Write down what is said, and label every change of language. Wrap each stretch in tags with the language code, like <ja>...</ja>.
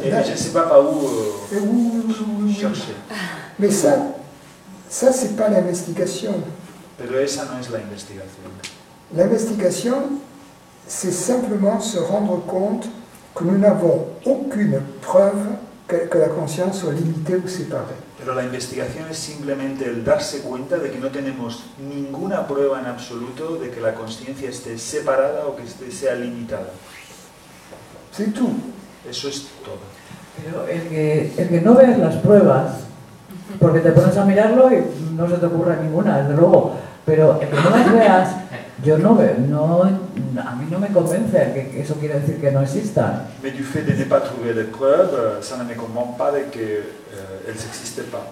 <fr>Et je ne sais pas par où chercher. Mais ça c'est pas l'investigation.</fr> <es>Pero esa no es la investigación.</es> <fr>L'investigation, c'est simplement se rendre compte que nous n'avons aucune preuve que la conscience soit limitée ou séparée.</fr> <es>Pero la investigación es simplemente el darse cuenta de que no tenemos ninguna prueba en absoluto de que la conciencia esté separada o que sea limitada.</es> <fr>C'est tout.</fr> <es>Eso es todo. Pero el que no ves las pruebas, porque te pones a mirarlo y no se te ocurre ninguna, desde luego, pero el que no las veas, yo no veo, a mí no me convence que eso quiere decir que no existan.</es> <fr>Mais du fait de ne pas trouver de preuves, ça ne me convainc pas de que elles n'existent pas.</fr>